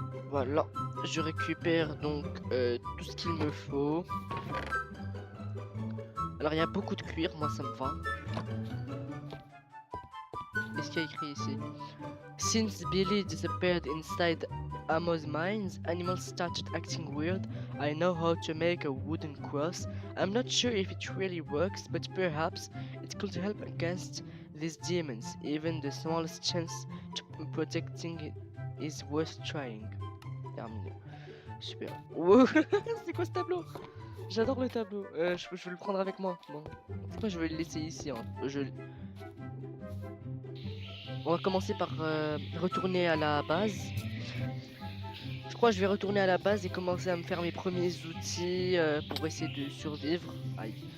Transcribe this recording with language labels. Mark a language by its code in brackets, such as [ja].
[fr] Voilà, je récupère donc tout ce qu'il me faut. Alors, il y a beaucoup de cuir, moi ça me va. Qu'est-ce qu'il y a écrit ici? [en] Since Billy disappeared inside Amos mines, animals started acting weird. I know how to make a wooden cross. I'm not sure if it really works, but perhaps it could help against these demons. Even the smallest chance to protecting it is worth trying. [fr] Terminé. Super. Wow. C'est quoi ce tableau? J'adore le tableau. Je vais le prendre avec moi. Bon. Pourquoi je vais le laisser ici, hein. On va commencer par retourner à la base. Je crois que je vais retourner à la base et commencer à me faire mes premiers outils pour essayer de survivre. Aïe.